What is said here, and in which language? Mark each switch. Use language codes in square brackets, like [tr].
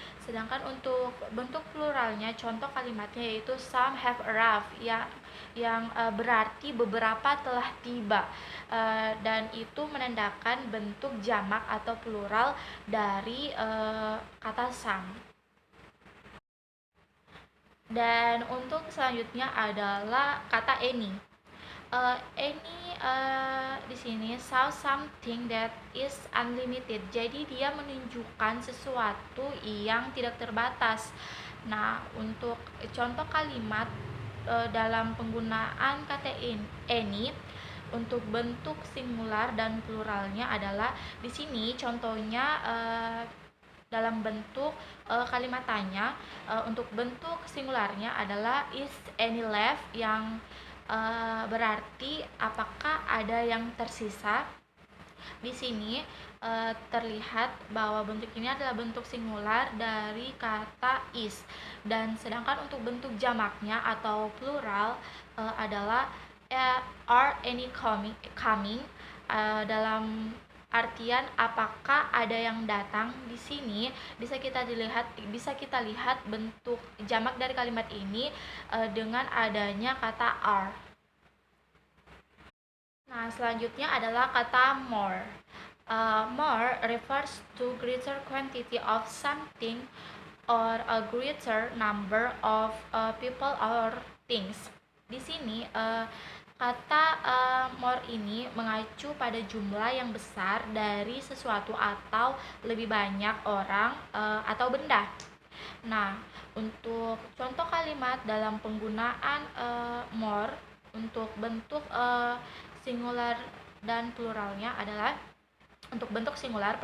[id] Sedangkan untuk bentuk pluralnya contoh kalimatnya yaitu [en] some have arrived [id] yang berarti beberapa telah tiba. Dan itu menandakan bentuk jamak atau plural dari kata some. Dan untuk selanjutnya adalah kata any. [en] Any [id] di sini [en] show something that is unlimited. [id] Jadi dia menunjukkan sesuatu yang tidak terbatas. Nah, untuk contoh kalimat dalam penggunaan kata any untuk bentuk singular dan pluralnya adalah di sini contohnya dalam bentuk kalimat tanya. Untuk bentuk singularnya adalah [en] is any left, [id] yang berarti apakah ada yang tersisa. Di sini terlihat bahwa bentuk ini adalah bentuk singular dari kata is, dan sedangkan untuk bentuk jamaknya atau plural adalah [en] are any coming, [id] dalam artian apakah ada yang datang. Di sini bisa kita lihat bentuk jamak dari kalimat ini dengan adanya kata are. Nah, selanjutnya adalah kata more. [en] More refers to greater quantity of something or a greater number of people or things. [id] Di sini kata more ini mengacu pada jumlah yang besar dari sesuatu atau lebih banyak orang atau benda. Nah, untuk contoh kalimat dalam penggunaan more untuk bentuk singular dan pluralnya adalah untuk bentuk singular.